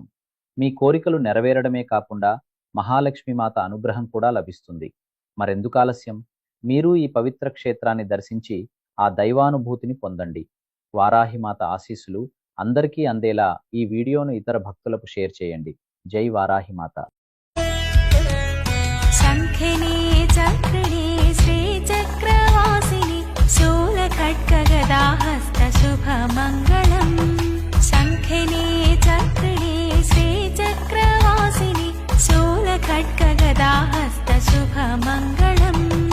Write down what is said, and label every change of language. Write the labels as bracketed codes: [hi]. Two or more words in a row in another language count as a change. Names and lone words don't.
[te] మీ కోరికలు నెరవేరడమే కాకుండా మహాలక్ష్మీమాత అనుగ్రహం కూడా లభిస్తుంది. మరెందుకు ఆలస్యం? మీరు ఈ పవిత్ర క్షేత్రాన్ని దర్శించి ఆ దైవానుభూతిని పొందండి. వారాహిమాత ఆశీస్సులు అందరికీ అందేలా ఈ వీడియోను ఇతర భక్తులకు షేర్ చేయండి. జై వారాహిమాత. [sa] शङ्खिनी चक्रिणी श्रीचक्रवासिनि शूलखड्गगदा हस्तशुभमङ्गलम् शङ्खिनी चक्रिणी श्रीचक्रवासिनि शूलखड्गगदा हस्तशुभमङ्गलम्